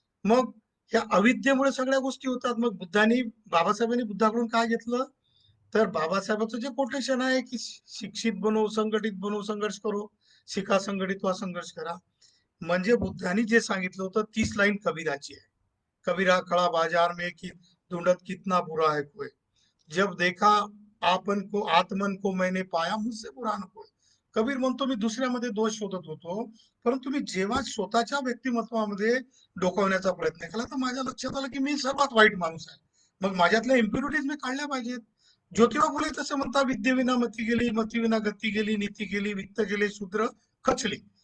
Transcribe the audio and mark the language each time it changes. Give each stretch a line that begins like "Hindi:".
Marathi: मग ह्या अविद्येमुळे सगळ्या गोष्टी होतात. मग बाबासाहेबांनी बुद्धाकडून काय घेतलं, तर बाबासाहेबांचं जे कोटेशन आहे की
Hindi: शिक्षित बनो, संघटित बनो, संघर्ष करो,
Marathi: शिका संघटित व्हा, संघर्ष करा. म्हणजे बुद्धांनी जे सांगितलं होतं 30 लाईन कबीराची आहे.
Hindi: कबीरा खड़ा बाजार में कि ढूंढत कितना बुरा है कोई, जब देखा आपन को आत्मन को मैंने पाया मुझसे बुरा न कोई.
Marathi: कबीर म्हणतो मी दुसऱ्यामध्ये दोष शोधत होतो, परंतु मी जेव्हा स्वतःच्या व्यक्तिमत्वामध्ये डोकावण्याचा प्रयत्न केला तर माझ्या लक्षात आलं की मी सर्वात वाईट माणूस आहे. मग माझ्यातल्या इम्प्युरिटीज मी काढल्या पाहिजेत. ज्योतिबा फुले तसं म्हणतात, विद्येविना मती गेली, मतीविना गती गेली, नीती गेली, वित्त गेले, शूद्र खचले.